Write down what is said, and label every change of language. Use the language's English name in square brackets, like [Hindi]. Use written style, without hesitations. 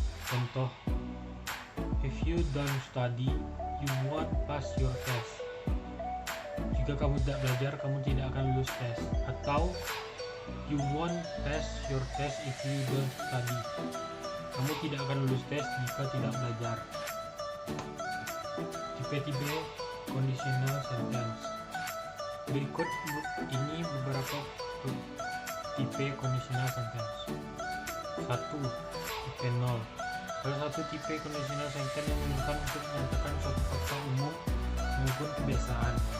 [English] Contoh, if you don't study, you won't pass your test. [Indonesian] Jika kamu tidak belajar, kamu tidak akan lulus tes. [English] Atau you won't pass your test if you don't study. [Indonesian] Kamu tidak akan lulus tes jika tidak belajar. Tipe-tipe conditional sentence. Berikut ini beberapa tipe conditional sentence. 1. Tipe 0. Salah satu tipe conditional sentence yang digunakan untuk menyatakan suatu fakta umum maupun kebiasaan.